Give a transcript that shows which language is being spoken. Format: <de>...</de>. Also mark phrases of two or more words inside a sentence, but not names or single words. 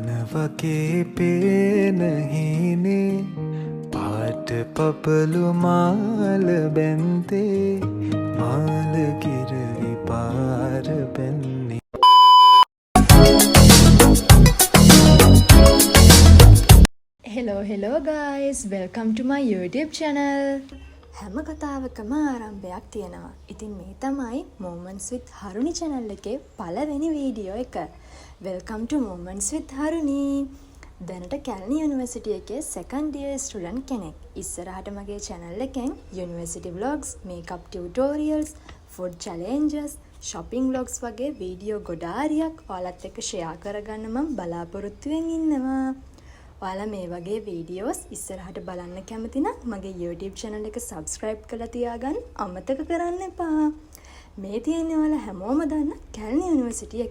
<si>වගේ පේනහිනේ පාට පපලු මාල බැන්තේ මාල කිරවි පාර පැන්නේ.</si> <en>Hello guys, welcome to my YouTube channel.</en> <si>හැම කතාවකම ආරම්භයක් තියෙනවා. ඉතින් මේ තමයි Moments with Haruni channel එකේ පළවෙනි වීඩියෝ එක.</si> <en>Welcome to Moments with Haruni.</en> <si>දැනට කැලණි යුනිවර්සිටි එකේ</si> <en>second year student</en> <si>කෙනෙක්. ඉස්සරහට මගේ channel එකෙන්</si> <en>university vlogs, makeup tutorials, food challenges, shopping vlogs</en> <si>වගේ වීඩියෝ ගොඩාරියක් ඔයාලත් එක්ක share කරගන්න මම බලාපොරොත්තුෙන් ඉන්නවා. ඔයාලා මේ වගේ වීඩියෝස් ඉස්සරහට බලන්න කැමති නම් මගේ YouTube channel එක subscribe කරලා තියාගන්න අමතක කරන්න එපා. මේ තියෙන්නේ ඔයාලා හැමෝම දන්න කැලණි යුනිවර්සිටි එක.</si>